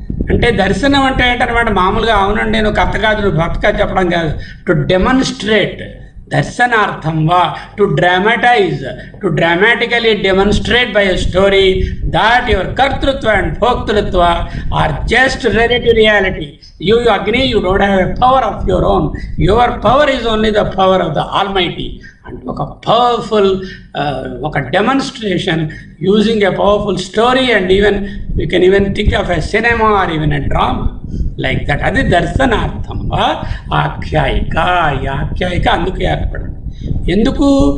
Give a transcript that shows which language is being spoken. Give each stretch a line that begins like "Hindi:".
Telugu: అంటే దర్శనం అంటే ఏంటన్నమాట, మామూలుగా అవునండి నువ్వు కథ కాదు నువ్వు భక్తిగా చెప్పడం కాదు,
English: To demonstrate, దర్శనార్థం వా, to dramatise, to dramatically demonstrate by a story that your కర్తృత్వ and భోక్తృత్వ are just relative reality. You agree you don't have a power of your own. Your power is only the power of the Almighty. And ఒక powerful ఒక demonstration using a powerful story and even you can even think of a cinema or even a drama like that.
Telugu: అది దర్శనార్థం వా ఆఖ్యాయిక. ఈ ఆఖ్యాయిక అందుకు ఏర్పడింది. ఎందుకు?